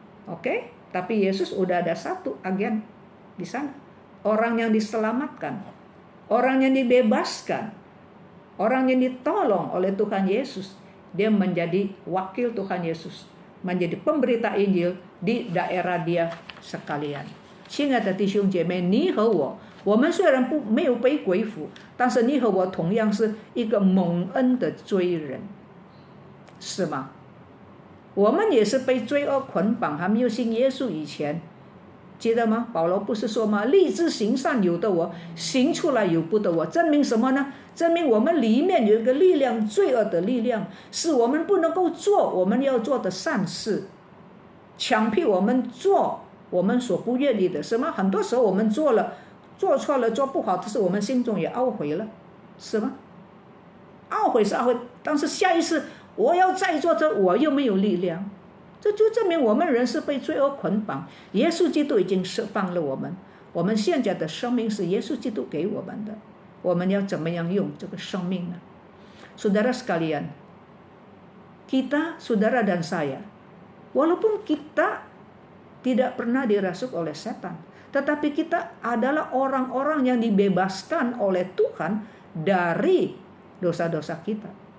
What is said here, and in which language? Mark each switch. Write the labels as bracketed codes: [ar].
[id] Oke, tapi Yesus udah ada satu agen di sana. Orang yang diselamatkan, orang yang dibebaskan, orang yang ditolong oleh Tuhan Yesus, dia menjadi wakil Tuhan Yesus, menjadi pemberita Injil di daerah dia sekalian. [zh] 亲爱的弟兄姐妹，你和我们虽然没有被归附，但是你和我同样是一个蒙恩的罪人，是吗？我们也是被罪恶捆绑，还没有信耶稣以前，记得吗？保罗不是说吗？立志行善有的我，行出来有不得我，证明什么呢？证明我们里面有一个力量，罪恶的力量，是我们不能够做我们要做的善事，强迫我们做我们所不愿意的，是吗？很多时候我们做错了，做不好，但是我们心中也懊悔了，是吗？懊悔是懊悔，但是下一次我要再做这，我又没有力量。这就证明我们人是被罪恶捆绑，耶稣基督已经释放了我们，我们现在的生命是耶稣基督给我们的，我们要怎么样用这个生命呢？ [id] Saudara sekalian, kita, saudara dan saya, walaupun kita tidak pernah dirasuk oleh setan, tetapi kita adalah orang-orang yang dibebaskan oleh Tuhan dari dosa-dosa kita.